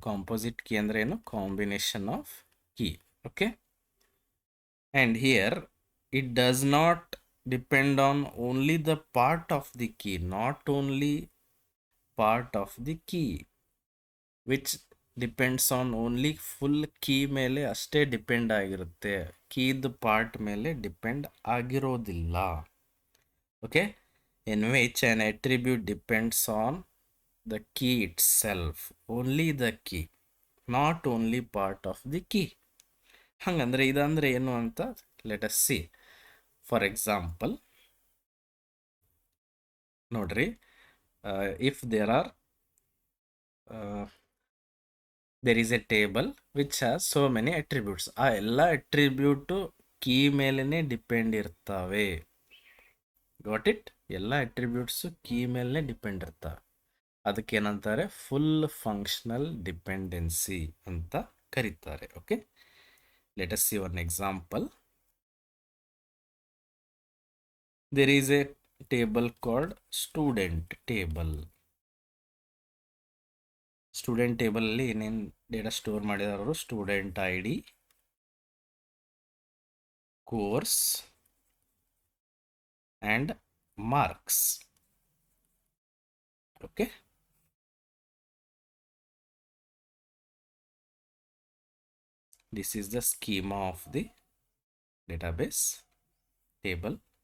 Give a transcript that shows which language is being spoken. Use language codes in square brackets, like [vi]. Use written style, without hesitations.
[en] Composite key [kn] andre enu, [en] combination of key. Okay, and here it does not depend on only the part of the key, not only part of the key, which depends on only full key [kn] ಮೇಲೆ ಅಷ್ಟೇ depend ಆಗಿರುತ್ತೆ, ಕೀದ್ part ಮೇಲೆ depend ಆಗಿರೋದಿಲ್ಲ. [en] Okay, in which an attribute depends on the key itself, only the key, not only part of the key. [kn] ಹಂಗಂದ್ರೆ ಇದಂದ್ರೆ ಏನು ಅಂತ [en] Let us see. For example [kn] ನೋಡ್ರಿ, [en] If there are there is a table which has so many attributes. [kn] ಆ ಎಲ್ಲ ಅಟ್ರಿಬ್ಯೂಟು key ಮೇಲೇ depend ಇರ್ತವೆ. [en] Got it? [kn] ಎಲ್ಲ ಅಟ್ರಿಬ್ಯೂಟ್ಸು key ಮೇಲೇ ಡಿಪೆಂಡ್ ಇರ್ತವೆ. ಅದಕ್ಕೆ ಏನಂತಾರೆ? ಫುಲ್ ಫಂಕ್ಷನಲ್ ಡಿಪೆಂಡೆನ್ಸಿ ಅಂತ ಕರೀತಾರೆ. [en] Okay, let us see one example. There is a table called student table. [kn] Student ಟೇಬಲಲ್ಲಿ ಏನೇನು data store ಮಾಡಿದಾರು? Student I D, course and marks. [en] Okay, this is the schema of the database table.